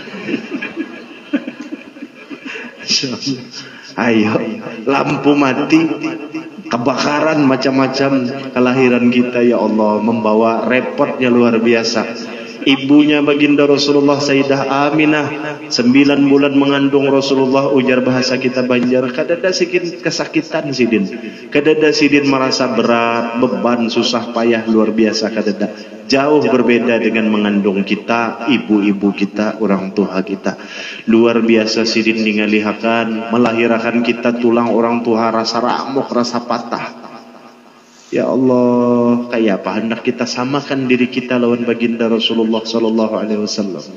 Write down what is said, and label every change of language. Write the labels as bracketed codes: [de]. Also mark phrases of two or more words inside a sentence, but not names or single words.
[id] Ayo, lampu mati, kebakaran, macam-macam kelahiran kita. [ar] يا الله, [id] membawa repotnya luar biasa. Ibunya baginda Rasulullah Sayyidah Aminah 9 bulan mengandung Rasulullah, [bjn] ujar bahasa kita Banjar, kadada sikit kesakitan sidin, kadada sidin merasa berat, [id] beban, susah payah luar biasa, kadada. Jauh berbeda dengan mengandung kita, ibu-ibu kita, orang tua kita. Luar biasa sidin ningalihakan, melahirkan kita tulang orang tua rasa ramuk, rasa patah. [ar] يا الله, [id] kayak apa hendak kita samakan diri kita lawan baginda Rasulullah [ar] صلى الله عليه وسلم.